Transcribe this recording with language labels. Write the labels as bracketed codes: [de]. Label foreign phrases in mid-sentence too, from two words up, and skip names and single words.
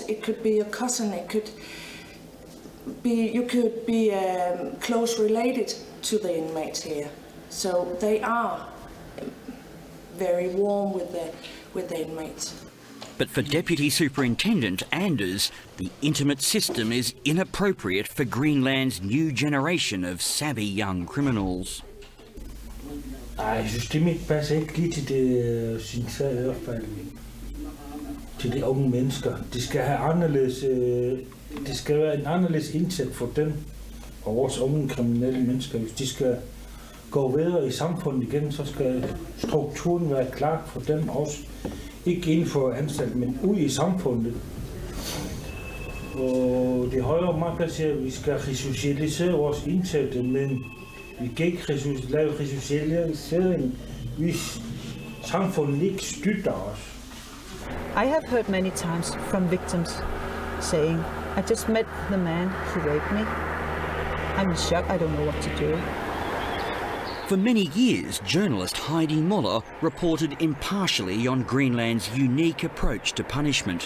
[en] It could be a cousin, it could be, you could be close related to the inmates here. So they are very warm with the inmates. But for Deputy Superintendent Anders, the intimate system is inappropriate for Greenland's new generation of savvy young criminals. [da] Systemet passer ikke lige til det, synes jeg i hvert fald, til de unge mennesker. Det skal have anderledes, det skal være en anderledes indsats for dem og vores unge kriminelle mennesker. Hvis de skal gå videre i samfundet igen, så skal strukturen være klar for dem også. Ikke inden for anstalt, men ud i samfundet. Og det højere magt siger, at vi skal resocialisere vores indsatte, men vi kan ikke lave resocialisering, hvis samfundet ikke støtter os. [en] I have heard many times from victims saying, I just met the man who raped me. I'm in shock, I don't know what to do. For many years, journalist Heidi Muller reported impartially on Greenland's unique approach to punishment.